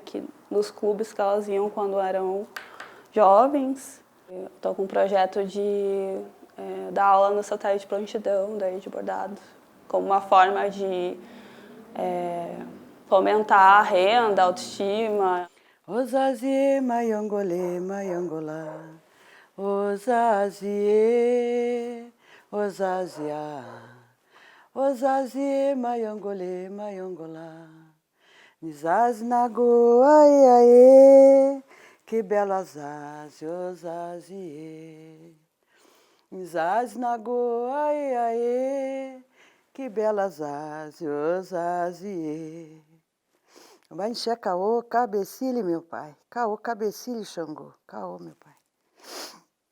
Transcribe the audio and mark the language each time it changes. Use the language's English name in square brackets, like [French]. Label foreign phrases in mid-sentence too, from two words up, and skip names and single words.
[Portuguese] Que nos clubes que elas iam quando eram jovens. Estou com um projeto de dar aula no satélite de prontidão, daí de bordado, como uma forma de fomentar a renda, a autoestima. Osazie, maiongole, maiongolá, osazie, osazia, osazie, maiongole, maiongolá, nizaz nago, ai, ai, que belas asas, osazie, nizaz nago, ai, ai, que belas asas, osazie. [Yoruba] Vai encher caô, cabecilha, meu pai. Caô, cabecilha, Xangô. Caô, meu pai.